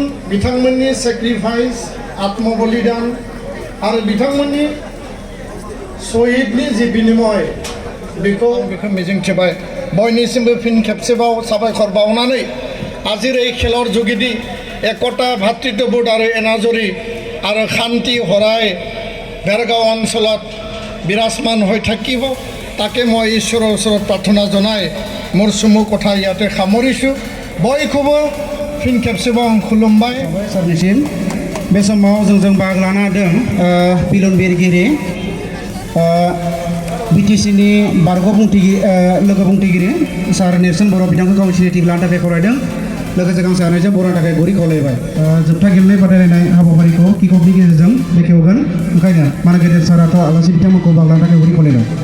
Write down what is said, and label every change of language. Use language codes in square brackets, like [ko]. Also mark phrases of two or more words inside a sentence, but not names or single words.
[brx] बिथांमोननि सेक्रिफाइस आत्मबलिदान आरो बिथांमोननि शहीदनि जि बिनिमय बेखौ मिजिंथिबाय बयनिसिमबो फिन खेबसेबाव साबायखर बावनानै [as] आजिर এই খেলৰ যোগেদি একতা ভাতৃত্ববোধ আৰু এনাজৰী আৰু শান্তি হৰাই ভেৰগাঁও অঞ্চলত বিৰাজমান হৈ থাকিব তাকে মই ঈশ্বৰৰ ওচৰত প্ৰাৰ্থনা জনাই মোৰ চমু কথা ইয়াতে সামৰিছোঁ [brx] बयखौबो फिन खेबसेबाव आं खुलुमबाय सारनिसिम बे समाव जों बाहागो लानो हादों पिलन बिरगिरि बिटिसिनि बारग' लोगो बुंथिगिरि सार नेरसोन बर' बिथांखौ गावनि सिनायथि लानो थाखाय खावलायदों लोगोसे गांसे आर'नाइजों बर'नि थाखाय गुरै खावलायबाय जोबथा गेलेनाय बादायलायनाय हाबाफारिखौ किक अफनि गेजेरजों बेखेवगोन ओंखायनो माने गेदेर साराथ' आलासि बिथांमोनखौ बाहागो लानो थाखाय गुरै खावलायदों